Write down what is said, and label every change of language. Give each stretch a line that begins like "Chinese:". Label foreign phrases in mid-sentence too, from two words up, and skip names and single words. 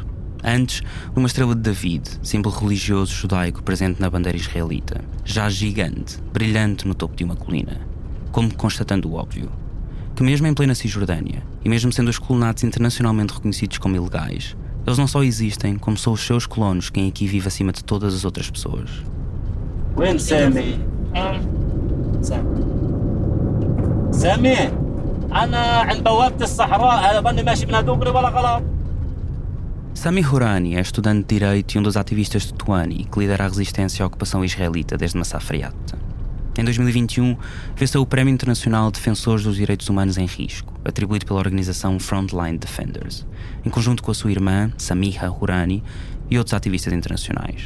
Portuguese: Antes, uma estrela de David, símbolo religioso judaico presente na bandeira israelita, já gigante, brilhante no topo de uma colina, como constatando o óbvio, que mesmo em plena Cisjordânia, e mesmo sendo os colonatos internacionalmente reconhecidos como ilegais, eles não só existem, como são os seus colonos quem aqui vive acima de todas as outras pessoas.
Arabic: وين سامي؟ سامي أنا عند بوابة الصحراء، هذا ظني ماشي من دغري ولا غلط؟
Portuguese: Sami Hourani é estudante de Direito e um dos ativistas de Tetuani que lidera a resistência à ocupação israelita desde Massaf Yatta. Em 2021, venceu o Prémio Internacional Defensores dos Direitos Humanos em Risco, atribuído pela organização Frontline Defenders, em conjunto com a sua irmã, Samiha Hourani, e outros ativistas internacionais.